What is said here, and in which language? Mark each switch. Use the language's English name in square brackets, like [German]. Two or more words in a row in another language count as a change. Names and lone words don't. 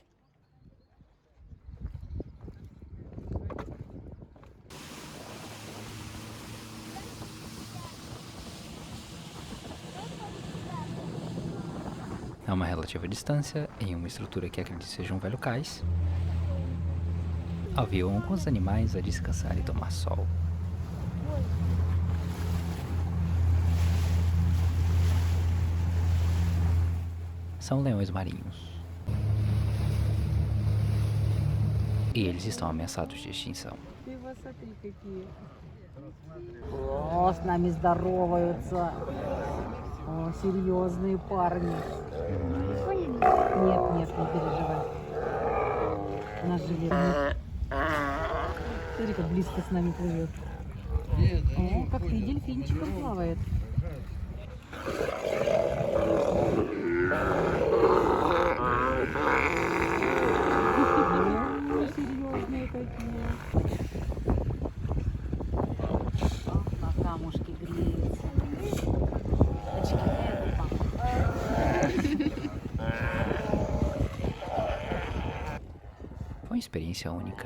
[Portuguese] A uma relativa distância, em uma estrutura que acredito seja um velho cais, haviam alguns animais a descansar e tomar sol. São leões marinhos. E eles estão ameaçados de extinção. [Russian] О, с нами здороваются. О, серьезные парни. Нет, не переживай. Наш жилет. Смотри, как близко с нами плывет. О, как ты дельфинчиком плавает. О, серьезные какие. На камушке греется. Очки нет, папа. [Portuguese] Foi uma experiência única.